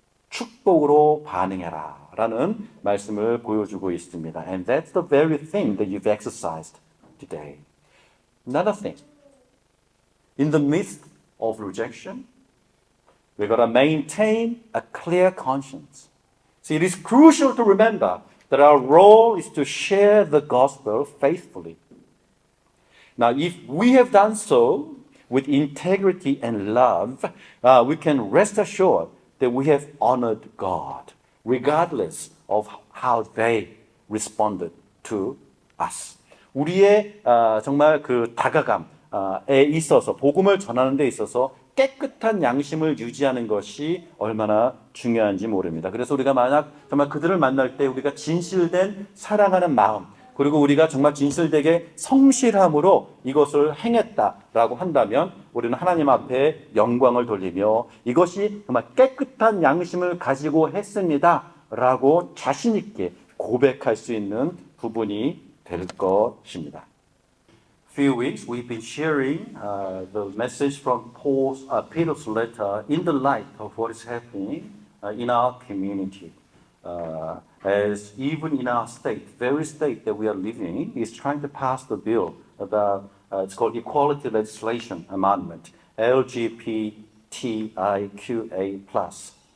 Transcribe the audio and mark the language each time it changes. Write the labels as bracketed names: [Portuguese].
[Korean] 축복으로 반응해라 라는 말씀을 보여주고 있습니다. [English] And that's the very thing that you've exercised today. Another thing. In the midst of rejection, we've got to maintain a clear conscience. See, it is crucial to remember that our role is to share the gospel faithfully. Now, if we have done so with integrity and love, we can rest assured that we have honored God, regardless of how they responded to us. [Korean] 우리의 정말 그 다가감에 있어서 복음을 전하는 데 있어서 깨끗한 양심을 유지하는 것이 얼마나 중요한지 모릅니다. 그래서 우리가 만약 정말 그들을 만날 때 우리가 진실된 사랑하는 마음 그리고 우리가 정말 진실되게 성실함으로 이것을 행했다라고 한다면 우리는 하나님 앞에 영광을 돌리며 이것이 정말 깨끗한 양심을 가지고 했습니다라고 자신 있게 고백할 수 있는 부분이 될 것입니다. [English] Few weeks we've been sharing the message from Peter's letter in the light of what is happening in our community. As even in our state, very state that we are living, is trying to pass the bill about it's called Equality Legislation Amendment, LGBTIQA+.